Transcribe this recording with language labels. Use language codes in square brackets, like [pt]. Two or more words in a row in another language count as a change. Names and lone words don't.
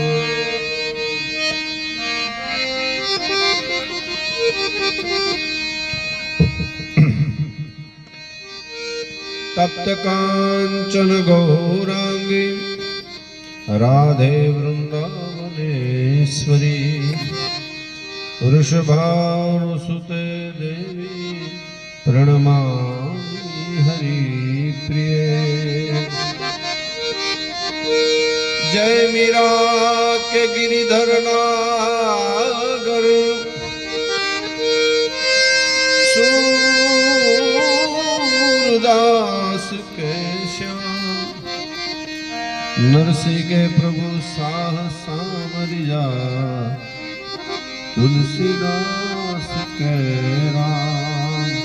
[sa] तप्त कांचन गौरांगी राधे वृंदावनेश्वरी वृषभानुसुते देवी प्रणमामि हरिप्रिये। [hi] जय मीरा के गिरिधर नागर सूरदास के श्याम नरसिंह के प्रभु साहसा मरिया तुलसीदास के राम।